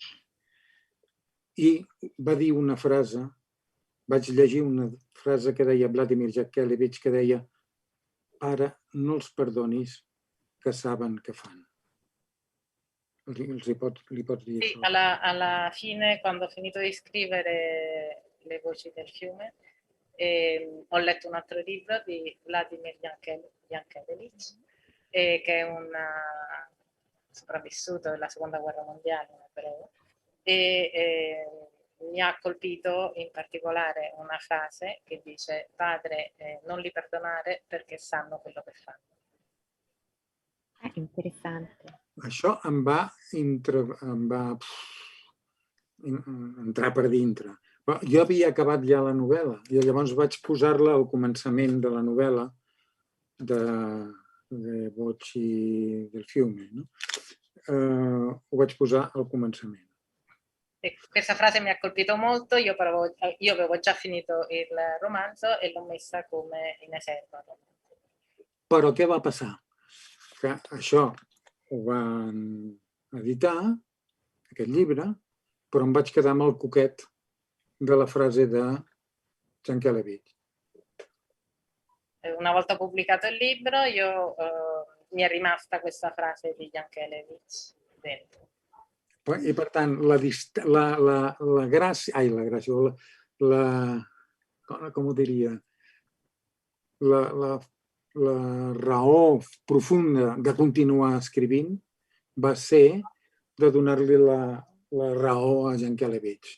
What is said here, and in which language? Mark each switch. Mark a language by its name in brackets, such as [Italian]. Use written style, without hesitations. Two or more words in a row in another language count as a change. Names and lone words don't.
[Catalan] I va dir una frase, vaig llegir una frase que deia Vladimir Yankelevich, que deia: "Pare, no els perdonis, que saben què fan". Li pots dir [Italian] Sì, [Catalan] això? [Italian] alla fine, quando ho finito di scrivere Le voci del fiume, ho letto un altro libro di Vladimir Yankelevich, che è un sopravvissuto della Seconda Guerra Mondiale, un ebreo, e mi ha colpito in particolare una frase che dice: "Padre, non li perdonare perché sanno quello che fanno". Interessante. [Catalan] Això em va entrar per dintre. Però jo havia acabat ja la novel·la i llavors vaig posar-la al començament de la novel·la de Voci del fiume. No? Ho vaig posar al començament. [Italian] E questa frase mi ha colpito molto, io avevo già finito il romanzo e l'ho messa come in eserba. [Catalan] Però què va passar? Que això ho van editar, aquest llibre, però em vaig quedar amb el coquet de la frase de Yankelevich. [Italian] Una volta pubblicato il libro, mi è rimasta questa frase di Yankelevich dentro. [Catalan] I per tant, la gràcia, com ho diria, la raó profunda de continuar escrivint va ser de donar-li la raó a Yankelevich.